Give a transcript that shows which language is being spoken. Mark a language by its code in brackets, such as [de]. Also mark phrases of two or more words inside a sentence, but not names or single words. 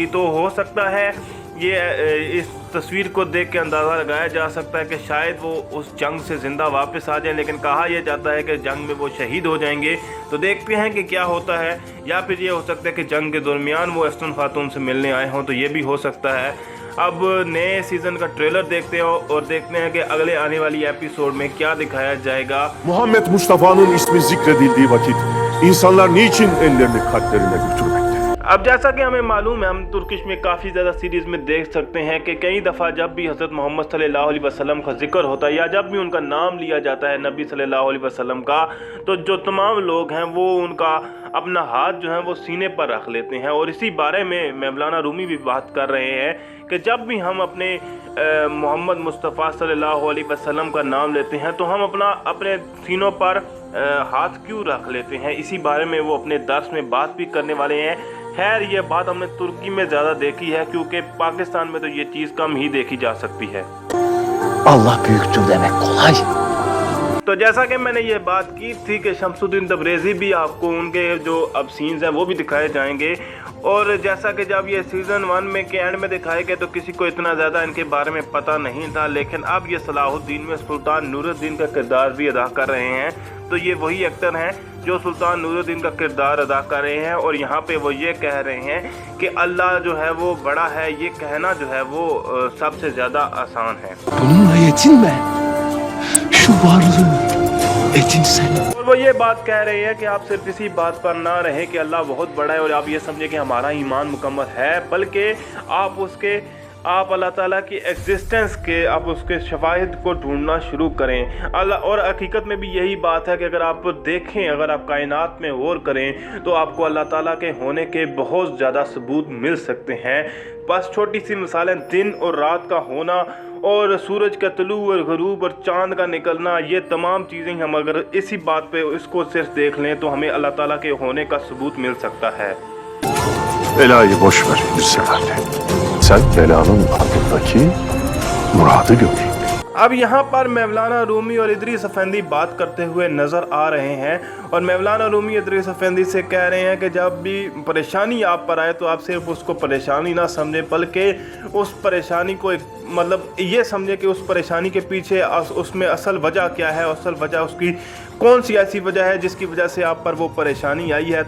[ur] تو ہو سکتا ہے یہ اس تصویر کو دیکھ کے اندازہ لگایا جا سکتا ہے کہ شاید وہ اس جنگ سے زندہ واپس آ جائے، لیکن کہا یہ جاتا ہے کہ جنگ میں وہ شہید ہو جائیں گے. تو دیکھتے ہیں کہ کیا ہوتا ہے، یا پھر یہ ہو سکتا ہے کہ جنگ کے درمیان وہ احسن خاتون سے ملنے آئے ہوں، تو یہ بھی ہو سکتا ہے. اب نئے سیزن کا ٹریلر دیکھتے ہیں اور دیکھتے ہیں کہ اگلے آنے والی ایپیسوڈ میں کیا دکھایا جائے گا. [tr] Muhammed Mustafa'nın ismi zikredildiği vakit insanlar niçin ellerini kalplerine götürmekte? [ur] اب جیسا کہ ہمیں معلوم ہے، ہم ٹرکش میں کافی زیادہ سیریز میں دیکھ سکتے ہیں کہ کئی دفعہ جب بھی حضرت محمد [ar] صلى الله عليه وسلم [ur] کا ذکر ہوتا ہے یا جب بھی ان کا نام لیا جاتا ہے نبی [ar] صلى الله عليه وسلم [ur] کا، تو جو تمام لوگ ہیں وہ ان کا اپنا ہاتھ جو ہے وہ سینے پر رکھ لیتے ہیں. اور اسی بارے میں مولانا رومی بھی بات کر رہے ہیں کہ جب بھی ہم اپنے محمد مصطفیٰ [ar] صلى الله عليه وسلم [ur] کا نام لیتے ہیں تو ہم اپنے سینوں پر ہاتھ کیوں رکھ لیتے ہیں. اسی بارے میں وہ اپنے درس میں بات بھی کرنے والے ہیں۔ خیر یہ بات ہم نے ترکی میں زیادہ دیکھی ہے، کیونکہ پاکستان میں تو یہ چیز کم ہی دیکھی جا سکتی ہے. [tr] Allah büyüktür demek kolay. [ur] تو جیسا کہ میں نے یہ بات کی تھی کہ شمس الدین تبریزی بھی آپ کو ان کے جو اب سینز ہیں وہ بھی دکھائے جائیں گے. اور جیسا کہ جب یہ سیزن 1 میں کے اینڈ میں دکھائے گئے تو کسی کو اتنا زیادہ ان کے بارے میں پتا نہیں تھا، لیکن اب یہ صلاح الدین میں سلطان نورالدین کا کردار بھی ادا کر رہے ہیں. تو یہ وہی ایکٹر ہیں جو سلطان نورالدین کا کردار ادا کر رہے ہیں. اور یہاں پہ وہ یہ کہہ رہے ہیں کہ اللہ جو ہے وہ بڑا ہے، یہ کہنا جو ہے وہ سب سے زیادہ آسان ہے. [tr] Bununla yetinme. Şu varlığın edinsen. [ur] اور وہ یہ بات کہہ رہے ہیں کہ آپ صرف اسی بات پر نہ رہیں کہ اللہ بہت بڑا ہے اور آپ یہ سمجھیں کہ ہمارا ایمان مکمل ہے، بلکہ آپ اللہ تعالیٰ کی ایگزسٹنس کے، آپ اس کے شواہد کو ڈھونڈنا شروع کریں. اللہ اور حقیقت میں بھی یہی بات ہے کہ اگر آپ دیکھیں، اگر آپ کائنات میں غور کریں تو آپ کو اللہ تعالیٰ کے ہونے کے بہت زیادہ ثبوت مل سکتے ہیں. بس چھوٹی سی مثالیں، دن اور رات کا ہونا اور سورج کا طلوع اور غروب اور چاند کا نکلنا، یہ تمام چیزیں ہم اگر اسی بات پہ اس کو صرف دیکھ لیں تو ہمیں اللہ تعالیٰ کے ہونے کا ثبوت مل سکتا ہے. [tr] Belayı boş ver bir seferde. Sen belanın ardındaki muradı gör. [ur] اب یہاں پر مولانا رومی اور ادریس آفندی بات کرتے ہوئے نظر آ رہے ہیں. اور مولانا رومی ادریس آفندی سے کہہ رہے ہیں کہ جب بھی پریشانی آپ پر آئے تو آپ صرف اس کو پریشانی نہ سمجھیں، بلکہ اس پریشانی کو مطلب یہ سمجھیں کہ اس پریشانی کے پیچھے اس میں اصل وجہ کیا ہے، اصل وجہ اس کی کون سی ایسی وجہ ہے جس کی وجہ سے آپ پر وہ پریشانی آئی ہے.